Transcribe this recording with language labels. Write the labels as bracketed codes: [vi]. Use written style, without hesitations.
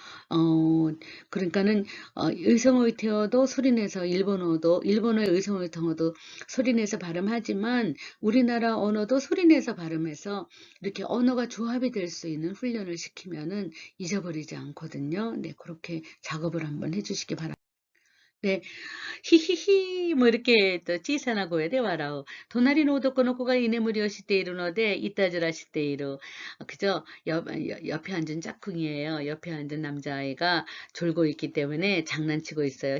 [ko] 어, 그러니까는, 의성어휘태어도 소리내서 일본어의 의성어휘태어도 소리내서 발음하지만, 우리나라 언어도 소리내서 발음해서, 이렇게 언어가 조합이 될 수 있는 훈련을 시키면은 잊어버리지 않거든요. 네, 그렇게 작업을 한번 해주시기 바랍니다. 네, [ja] 히히히も [ko] 이렇게 또 [ja] 小さな声で笑う。隣の男の子が居眠りをしているのでいたずらしている. [ko] 그죠? 옆에 앉은 짝꿍이에요. 옆에 앉은 남자아이가 졸고 있기 때문에 장난치고 있어요.